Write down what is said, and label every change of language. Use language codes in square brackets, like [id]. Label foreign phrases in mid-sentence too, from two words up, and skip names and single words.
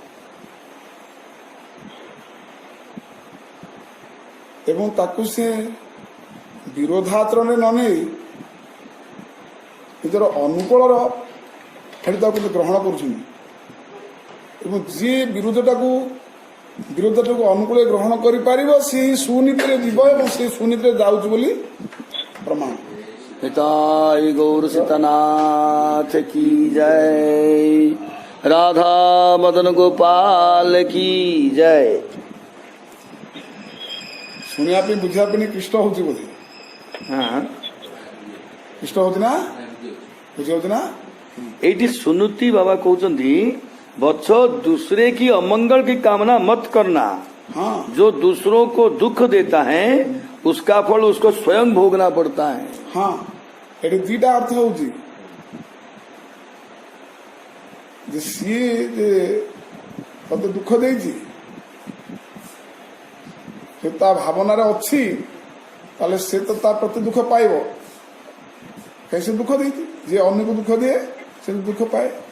[or] ଏବଂ ତାକୁ ସେ ବିରୋଧାଚରଣରେ ନ ନେଇ ନିଜର ଅନୁକୂଳର ଖାଲି ତାକୁ ଗ୍ରହଣ କରୁଛନ୍ତି ଏବଂ ଯିଏ ବିରୋଧଟାକୁ ଅନୁକୂଳ ଗ୍ରହଣ କରିପାରିବ ସେ ସୁନୀତିରେ ଯିବ ଏବଂ ସେ ସୁନୀତିରେ ଯାଉଛି ବୋଲି ପ୍ରମାଣ। [hi] हिताय गौर सीतानाथ की जय, राधा मदन गोपाल की जय। [or] ଶୁଣିବା ପାଇଁ ବୁଝିବା ପାଇଁ କୃଷ୍ଣ ହଉଛି ବୋଧେ? [hi] हाँ, [or] କୃଷ୍ଣ ହଉଛି ନା, ବୁଝି ହଉଛି ନା? [hi] एटी सुनुति बाबा कहते बच्च दूसरे की अमंगल की कामना मत करना। हाँ, जो दूसरों को दुख देता है उसका फल उसको स्वयं भोगना पड़ता है। हाँ, [or] ଏଠି ଦିଟା ଅର୍ଥ ହଉଛି ଯେ ସିଏ ଯେ ତତେ ଦୁଃଖ ଦେଇଛି, ସେ ତା ଭାବନାରେ ଅଛି, ତାହେଲେ ସେ ତ ତା ପ୍ରତି ଦୁଃଖ ପାଇବ। କାହିଁ ସେ ଦୁଃଖ ଦେଇଛି, ଯିଏ ଅନ୍ୟକୁ ଦୁଃଖ ଦିଏ ସେ ଦୁଃଖ ପାଏ।